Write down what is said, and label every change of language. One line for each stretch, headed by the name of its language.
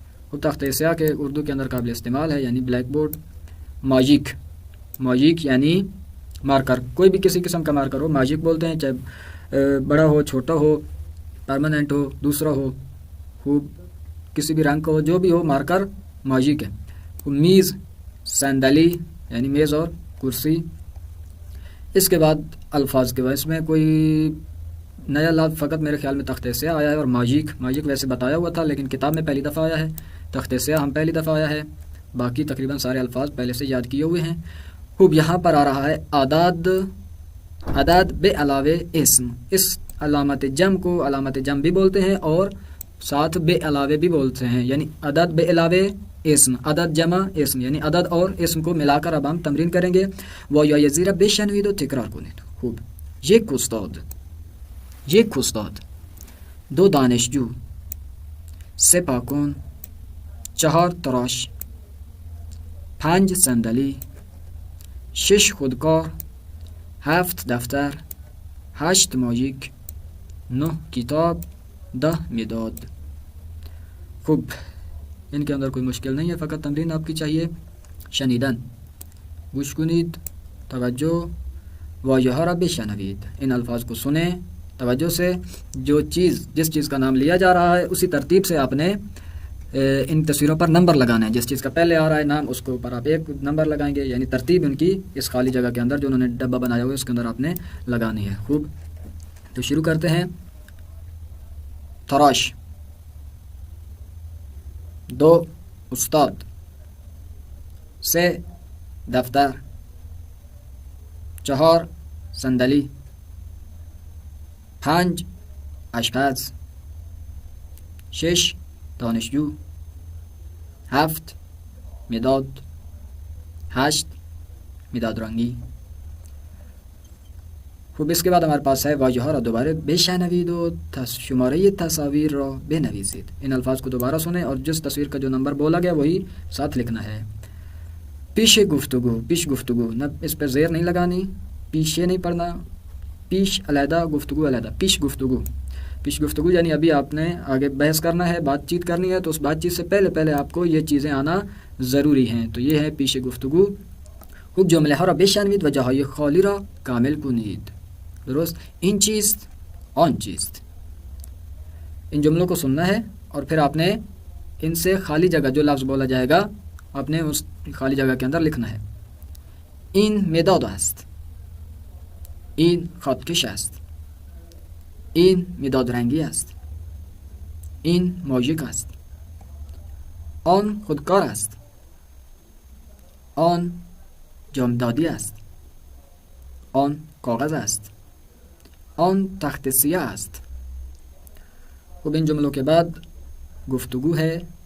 Urdu: خوب تختہ سیاہ کے اردو کے اندر قابل استعمال ہے یعنی بلیک بورڈ. ماجیک یعنی مارکر، کوئی بھی کسی قسم کا مارکر ہو ماجیک بولتے ہیں، چاہے بڑا ہو چھوٹا ہو، پرماننٹ ہو دوسرا ہو، خوب کسی بھی رنگ کا ہو، جو بھی ہو مارکر ماجیک ہے. میز صندلی یعنی میز اور کرسی. اس کے بعد الفاظ کے بعد اس میں کوئی نیا لفظ فقط میرے خیال میں تختہ سیاہ آیا ہے اور ماجیک ویسے بتایا ہوا تھا لیکن کتاب میں پہلی دفعہ آیا ہے. تختہ سیاہ ہم پہلی دفعہ آیا ہے، باقی تقریباً سارے الفاظ پہلے سے یاد کیے ہوئے ہیں. خوب یہاں پر آ رہا ہے عدد بے علاوہ اسم. اس علامت جمع کو علامت جمع بھی بولتے ہیں اور ساتھ بے علاوے بھی بولتے ہیں، یعنی عدد بے علاوے اسم، عدد جمع اسم، یعنی عدد اور اسم کو ملا کر اب ہم تمرین کریں گے.
Persian: و یا زیرہ بشنوید و تکرار کنید. خوب. یک استاد، یک استاد، دو دانشجو، سه پاکن، چهار تراش، پنج صندلی، شش خودکار، هفت دفتر، هشت ماژیک، 9 کتاب، 10 مداد.
Urdu: خوب، ان کے اندر کوئی مشکل نہیں ہے، فقط تمرین آپ کی چاہیے.
Persian: شنیدن، گوش کنید، توجہ، واژه ها را بشنوید.
Urdu: ان الفاظ کو سنیں توجہ سے. جو چیز، جس چیز کا نام لیا جا رہا ہے اسی ترتیب سے آپ نے ان تصویروں پر نمبر لگانا ہے. جس چیز کا پہلے آ رہا ہے نام اس کے اوپر آپ 1 نمبر لگائیں گے، یعنی ترتیب ان کی اس خالی جگہ کے اندر جو انہوں نے ڈبہ بنایا ہوا ہے اس کے اندر آپ نے لگانی ہے. خوب، تو شروع کرتے ہیں.
Persian: تراش، دو استاد، سه دفتر، چهار صندلی، پنج آشپز، شش دانشجو، هفت مداد، هشت مداد رنگی. خوب،
Urdu: اس کے بعد ہمارے پاس ہے
Persian: واژه ها را دوباره بشنوید و شماره تصاویر را بنویسید.
Urdu: ان الفاظ کو دوبارہ سنیں اور جس تصویر کا جو نمبر بولا گیا وہی ساتھ لکھنا ہے. پیش گفتگو، پیش گفتگو، نہ اس پہ زیر نہیں لگانی، پیشے نہیں پڑھنا، پیش علیحدہ گفتگو علیحدہ. پیش گفتگو، پیش گفتگو یعنی ابھی آپ نے آگے بحث کرنا ہے، بات چیت کرنی ہے، تو اس بات چیت سے پہلے آپ کو یہ چیزیں آنا ضروری ہیں. تو یہ ہے پیش گفتگو.
Persian: خوب، جمله ها را بشنوید و جاهای خالی را کامل کنید. درست. این چیست، آن چیست.
Urdu: ان جملوں کو سننا ہے اور پھر آپ نے ان سے خالی جگہ جو لفظ بولا جائے گا آپ نے اس خالی جگہ کے اندر لکھنا ہے.
Persian: این مداد است، این خطکش است، این مداد رنگی است، این ماژیک است، آن خودکار است، آن جامدادی است، آن کاغذ است، آن تخت سیاه است.
Urdu: خب، این جملوں کے بعد گفتگو ہے.